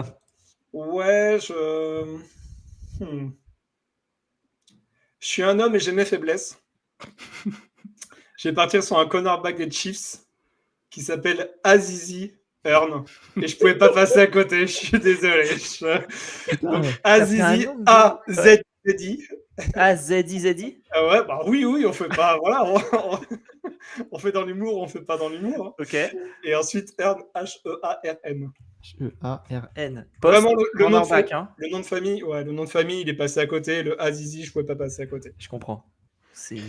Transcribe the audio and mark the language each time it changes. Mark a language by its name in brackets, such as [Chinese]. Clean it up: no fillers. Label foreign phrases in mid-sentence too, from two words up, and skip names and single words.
[French] Ouais, je suis un homme et j'ai mes faiblesses. Je vais partir sur un cornerback des Chiefs qui s'appelle Azizi Earn. Et je pouvais pas passer à côté, je suis désolé. Donc, Azizi, A-Z-Z-I. A-Z-I-Z-I. Ah ouais, bah oui, on fait pas. Voilà, on fait dans l'humour, on fait pas dans l'humour. Hein. Ok. Et ensuite, Earn, H-E-A-R-N. H-E-A-R-n. Vraiment, le nom de famille, le nom de famille, il est passé à côté. Le Azizi, je pouvais pas passer à côté.